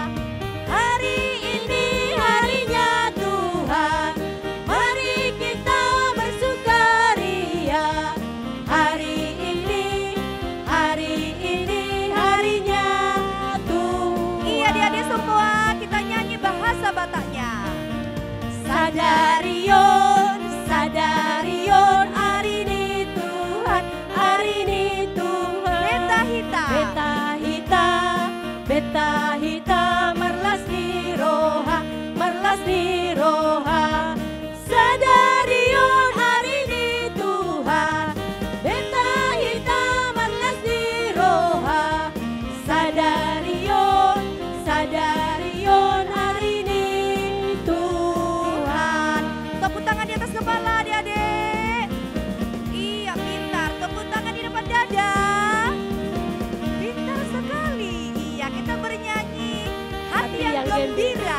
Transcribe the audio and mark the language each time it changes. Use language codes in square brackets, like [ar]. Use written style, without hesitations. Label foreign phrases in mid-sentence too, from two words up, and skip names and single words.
[id] Hari ini harinya Tuhan, mari kita bersukaria. Hari ini harinya Tuhan. Iya adik-adik semua, kita nyanyi bahasa Bataknya. [bbc] Sadarion, sadarion, [id] hari ini Tuhan, hari ini Tuhan. [bbc] Beta hita, beta hita, beta hita, merlas di roha, merlas di roha. Sadarion, [id] hari ini Tuhan, [bbc] beta hita, merlas di roha. Sadarion, sadarion, [id] hari ini Tuhan. Tepuk tangan di atas kepala adik-adik. Iya pintar, tepuk tangan di depan dada. Pintar sekali. Iya kita bernyanyi hati yang gembira.